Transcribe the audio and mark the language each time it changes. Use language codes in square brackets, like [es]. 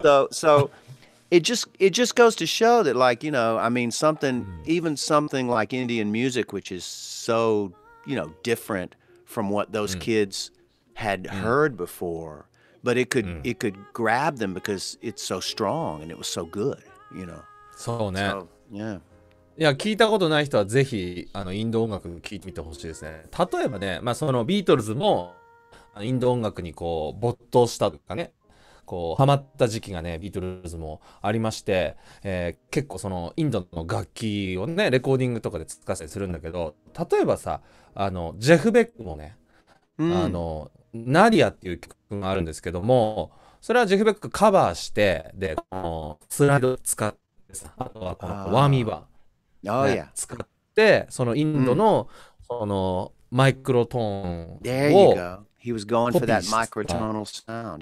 [en] so it just goes to show that, like, I mean, something like Indian music, which is so different from what those kids had heard before, but it could grab them because it's so strong and it was so good. [ja] そうね。 [en] So, yeah. [ja] いや、聞いたことない人はぜひインド音楽聴いてみてほしいですね。例えばね、そのビートルズもインド音楽にこう没頭したとかね、こうハマった時期がね、ビートルズもありまして、結構そのインドの楽器をね、レコーディングとかで使ったりするんだけど、例えばさ、ジェフ・ベックもね、ナディアっていう曲があるんですけども、それはジェフ・ベックカバーして、で、スライド使ってさ、あとはこのワーミーバー、使って、そのインドのそのマイクロトーンを [en] There you go. He was going for that microtonal sound.